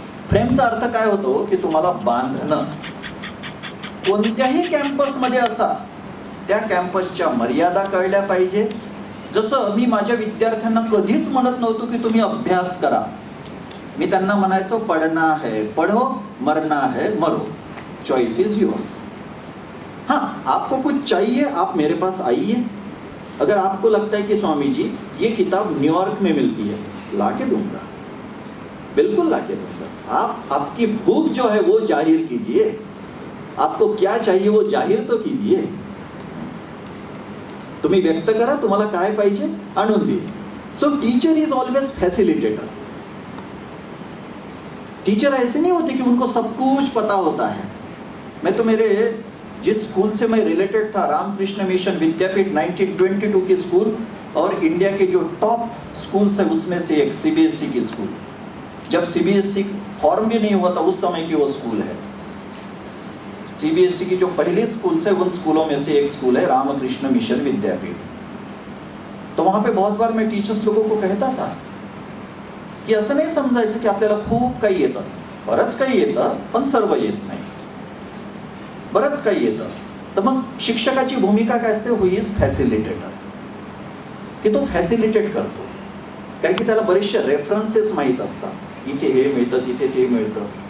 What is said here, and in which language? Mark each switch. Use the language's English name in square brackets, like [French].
[Marathi] फ्रेमचा अर्थ काय होतो की तुम्हाला बांधणं. कोणत्याही कॅम्पसमध्ये असा, त्या कॅम्पसच्या मर्यादा कळल्या पाहिजे. जसं मी माझ्या विद्यार्थ्यांना कधीच म्हणत नव्हतो की तुम्ही अभ्यास करा. मी त्यांना म्हणायचो [Hindi] पढ़ना है पढ़ो, मरना है मरो, [English] Choice is yours. [Hindi] हाँ, आपको कुछ चाहिए आप मेरे पास आइए. अगर आपको लगता है कि स्वामी जी ये किताब न्यूयॉर्क में मिलती है, ला के दूंगा, बिल्कुल ला के दूंगा. आप आपकी भूख जो है वो जाहिर कीजिए. आपको क्या चाहिए वो जाहिर तो कीजिए. [Marathi] तुम्ही व्यक्त करा तुम्हाला काय पाहिजे, आणून देईल. [English] So teacher is always facilitator. [Hindi] Teacher ऐसे नहीं होते कि उनको सब कुछ पता होता है। मैं तो मेरे जिस स्कूल से मैं रिलेटेड था, रामकृष्ण मिशन विद्यापीठ 1922 की स्कूल, और इंडिया के जो टॉप स्कूल्स है उसमें से एक सीबीएसई की स्कूल, जब सीबीएसई फॉर्म भी नहीं हुआ था उस समय की वो स्कूल है। सीबीएसई की जो पहली स्कूल है उन स्कूलों में से एक स्कूल है रामकृष्ण मिशन विद्यापीठ। तो वहां पे बहुत बार मैं टीचर्स लोगों को कहता था की [Marathi] असं नाही समजायचं की आपल्याला खूप काही येतं, बरंच काही येतं पण सर्व येत नाही, बरंच काही येतं। तर मग शिक्षकाची भूमिका काय असते, [English] who is facilitator, [Marathi] की तो फॅसिलिटेट करतो, कारण की त्याला बरेचसे रेफरन्सेस माहीत असतात, इथे हे मिळतं तिथे ते मिळतं।